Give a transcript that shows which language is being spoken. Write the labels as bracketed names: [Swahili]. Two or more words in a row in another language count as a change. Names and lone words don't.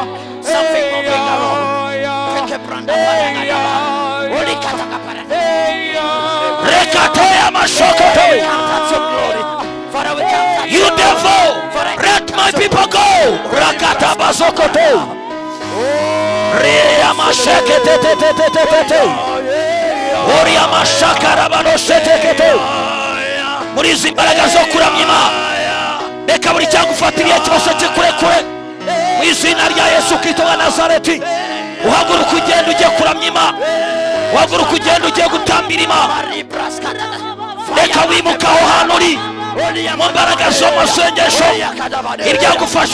[English] You devil, let my people go. Rakata basokoto. Ria mashekete te te te te te te. Oria mashakara baroshete kete. [Kinyarwanda] Muri izi imbaraga zo kuramya Imana. Reka buri cyagufatiriye cyose kikurekure mu izina rya Yesu Kristo wa Nazareti. Uhaguruka ugenda ugiye kuramya Imana, uhaguruka ugenda ugiye gutambira Imana. Reka wimuka aho hantu uri, mu mbaraga z'amasengesho iryagufasha